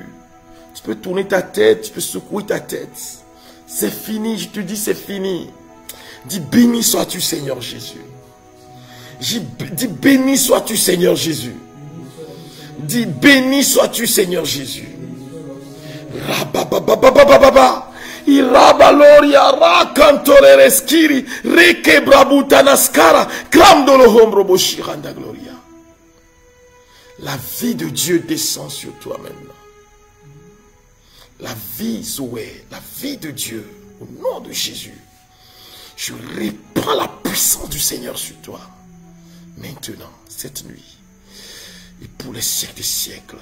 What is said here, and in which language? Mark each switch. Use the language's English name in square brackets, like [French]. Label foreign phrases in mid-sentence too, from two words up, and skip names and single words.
[French] Tu peux tourner ta tête, tu peux secouer ta tête. C'est fini, je te dis c'est fini. Dis béni sois-tu Seigneur Jésus. Dis béni sois-tu Seigneur Jésus. Dis béni sois-tu Seigneur Jésus. Rabababababababa. Irabaloria rakantore reskiri rekebrabutanaskara kramdolo hombroboshiranda gloria. La vie de Dieu descend sur toi maintenant. La vie Zoé, la vie de Dieu, au nom de Jésus. Je répands la puissance du Seigneur sur toi. Maintenant, cette nuit, et pour les siècles des siècles.